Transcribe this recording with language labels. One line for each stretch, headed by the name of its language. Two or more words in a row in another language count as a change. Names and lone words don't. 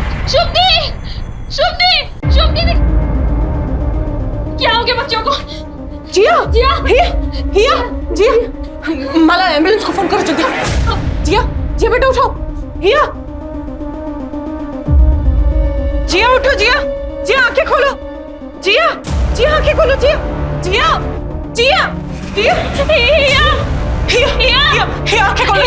Hindi: शुभदी क्या हो गया बच्चों को? जिया जिया हिया जिया मला एम्बुलेंस को फोन करो जल्दी। जिया जिया बेटा उठो। हिया जिया उठो। जिया जिया आंखें खोलो। जिया जिया आंखें खोलो। जिया जिया जिया जिया हिया हिया हिया हिया आंखें खोलो।